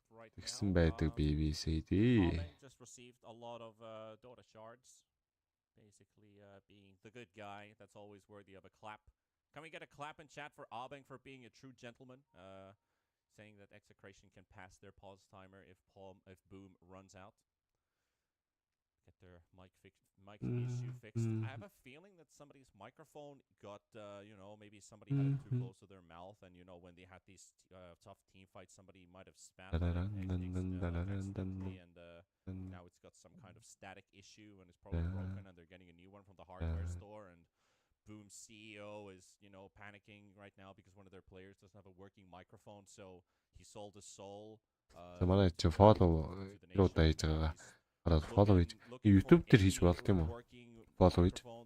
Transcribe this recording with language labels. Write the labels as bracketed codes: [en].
[mn] Тэгсэн байдаг BBCD. [en] Just received a lot of Dota shards. Basically being the good guy that's always worthy of a clap. Can we get a clap in chat for Abeng for being a true gentleman? Saying that Execration can pass their pause timer if Boom runs out. Get their mic issue fixed. I have a feeling that somebody's microphone got, maybe somebody had it too close to their mouth, and when they had these tough team fights, somebody might have spammed it accidentally, and now it's got some kind of static issue, and it's probably broken, and they're getting a new one from the hardware store, and Boom's CEO is, panicking right now because one of their players doesn't have a working microphone, so he sold his soul. [mn] Манай чи follow руудаа хийж байгаа. Хараад follow хийж YouTube дээр хийж болт юм уу? Follow хийж.